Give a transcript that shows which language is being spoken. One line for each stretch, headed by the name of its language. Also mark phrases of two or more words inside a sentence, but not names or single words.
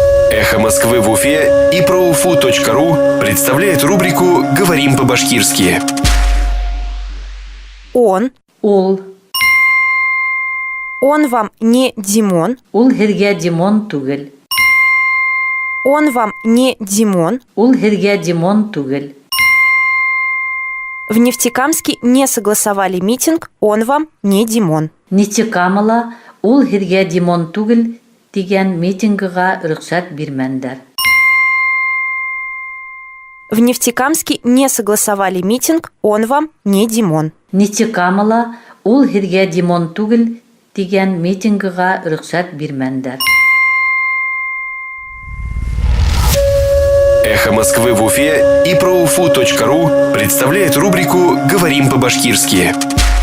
Russian: Эхо Москвы в Уфе и ProUFU.ру представляет рубрику «Говорим по-башкирски». Он. Ул. Он вам не Димон.
Bashkir: Ул һеҙгә Димон түгел.
Russian: Он вам не Димон.
Bashkir: Ул һеҙгә Димон түгел.
Russian: В Нефтекамске не согласовали митинг. Он вам не Димон.
Bashkir: Нефтекамала ул һеҙгә Димон түгел тигән митингыға рөхсәт бирмәндәр.
Russian: В Нефтекамске не согласовали митинг. Он вам не Димон.
Bashkir: Нефтекамала ул һеҙгә Димон түгел тигән митингыға рөхсәт бирмәндәр.
Russian: Эхо Москвы в Уфе и ProUFU.ру представляет рубрику «Говорим по-башкирски».